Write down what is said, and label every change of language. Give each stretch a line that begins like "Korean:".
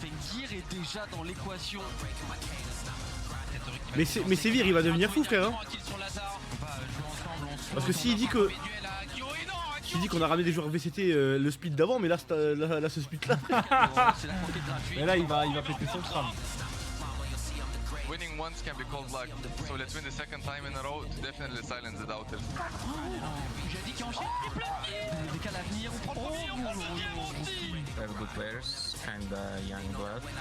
French: Fengir est déjà dans l'équation. Mais Sévir il va devenir fou frère hein. Parce que s'il dit que. S'il dit qu'on a ramené des joueurs VCT le split d'avant, mais là, là ce split là. Mais là il va péter son crâne.
English: Winning once can be called luck, so let's win the second time in a row to definitely silence the doubters.
French: J'ai dit qu'il enchaîne, et plein de kills. Décale à venir, on prend le premier, on passe au kill, mon petit.
English: We have good players and young blood.